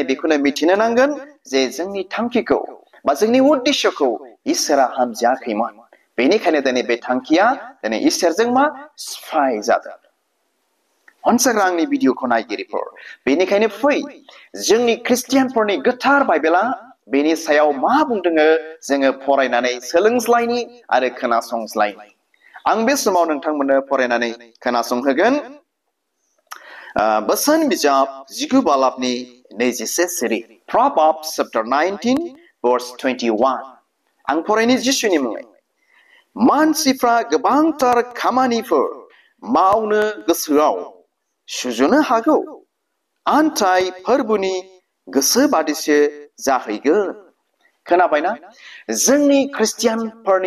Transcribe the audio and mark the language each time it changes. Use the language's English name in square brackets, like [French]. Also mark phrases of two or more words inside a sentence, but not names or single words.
[Bodo] बेखौनो मिथिनो नांगोन जे जोंनि थांखिखौ बा जोंनि उद्देश्यखौ इसोरा हामजायाखैमोन बेनिखायनो दिनै बे थांखिया दिनै इसोरजों मा सिफाय जादों अनसाग्रा आंनि भिडिअखौ नायगिरिफोर बेनिखायनो फै जोंनि ख्रिस्टियानफोरनि गोथार बाइबेला बेनि सायाव मा बुंदों जोङो फरायनानै सोलोंज्लायनि आरो खोनासंज्लायनि आं बे समाव नोंथांमोननो फरायनानै खोनासंहोगोन बोसोन बिजाब 19 बालाबनि 21 सिरि [English] Proverbs chapter 19 verse 21 [Bodo] आं फरायनि जिसुनि मुङै मानसिफ्रा गोबांथार खामानिफोर मावनो गोसोआव सुजुनो हागौ आन्थाय फोरबुनि गोसो बादिसो जाहैगोन खोनाबायना जोंनि ख्रिस्टियानफोरनि